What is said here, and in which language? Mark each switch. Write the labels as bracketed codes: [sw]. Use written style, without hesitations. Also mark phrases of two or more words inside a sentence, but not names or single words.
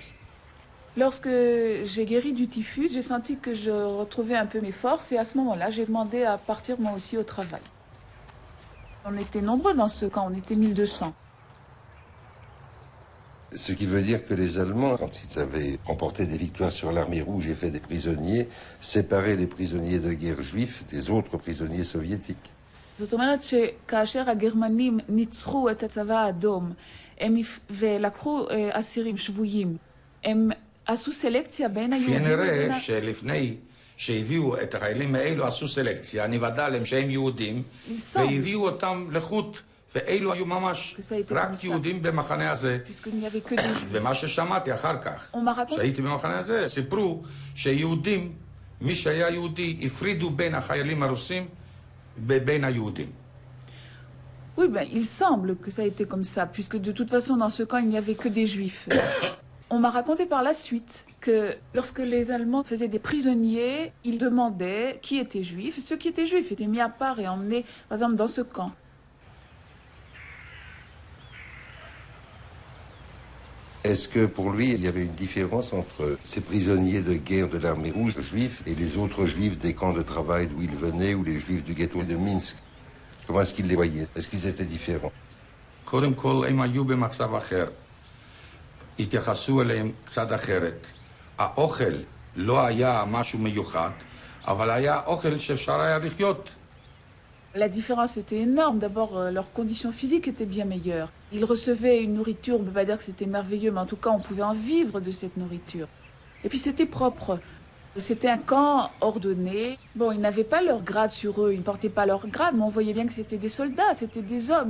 [fr] Lorsque j'ai guéri du typhus, j'ai senti que je retrouvais un peu mes forces et à ce moment-là, j'ai demandé à partir moi aussi au travail. On était nombreux dans ce camp, on était 1200. Ce qui veut dire que les Allemands, quand ils avaient remporté des victoires sur l'armée rouge et fait des prisonniers, séparaient les prisonniers de guerre juifs des autres prisonniers soviétiques. [he] זאת אומרת שכאשר הגרמנים ניצחו את הצבא האדום ולקחו אסירים שבויים, הם עשו סלקציה בין היהודים. נראה שלפני שהביאו את החיילים האלו עשו סלקציה, נוודא להם שהם יהודים, והביאו אותם לחוט, ואלו היו ממש רק יהודים במחנה הזה. ומה ששמעתי אחר כך, שהייתי במחנה הזה, סיפרו שיהודים, מי שהיה יהודי, הפרידו בין החיילים הרוסים ובין היהודים. [fr] Oui, ben, il semble que ça a été comme ça, puisque de toute façon, dans ce camp, il n'y avait que des juifs. On m'a raconté par la suite que lorsque les Allemands faisaient des prisonniers, ils demandaient qui était juif. Et ceux qui étaient juifs étaient mis à part et emmenés, par exemple, dans ce camp. Est-ce que pour lui, il y avait une différence entre ces prisonniers de guerre de l'armée rouge juifs et les autres juifs des camps de travail d'où ils venaient ou les juifs du ghetto de Minsk? Comment est-ce qu'il les voyait? Est-ce qu'ils étaient différents? [he] קודם כל, הם היו במצב אחר. התייחסו אליהם קצת אחרת. האוכל לא היה משהו מיוחד, אבל היה אוכל שאפשר היה לחיות. [fr] La différence était énorme. D'abord, leurs conditions physiques étaient bien meilleures. Ils recevaient une nourriture, on ne peut pas dire que c'était merveilleux, mais en tout cas, on pouvait en vivre de cette nourriture. Et puis, c'était propre. C'était un camp ordonné. Bon, ils n'avaient pas leur grade sur eux, ils ne portaient pas leur grade, mais on voyait bien que c'était des soldats, c'était des hommes.